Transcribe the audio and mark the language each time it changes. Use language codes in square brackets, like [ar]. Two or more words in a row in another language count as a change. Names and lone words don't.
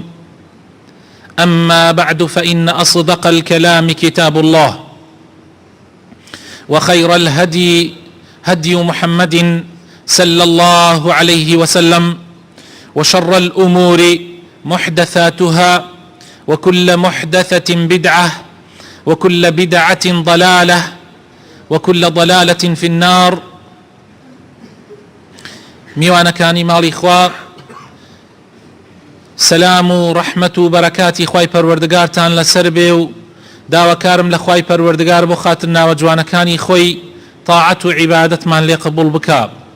[ar] أما بعد، فإن أصدق الكلام كتاب الله، وخير الهدي هدي محمد صلى الله عليه وسلم، وشر الأمور محدثاتها، وكل محدثة بدعة، وكل بدعة ضلالة، وكل ضلالة في النار. [ckb] میوانەکانی ماڵی خوا، سەلام و ڕەحمەت و بەرەکاتی خوای پەروەردگارتان لەسەر بێ و داواکارم لە خوای پەروەردگار بۆ خاتر ناوە جوانەکانی خۆی تاعەت و عیبادەتمان لێ قبوڵ بکا.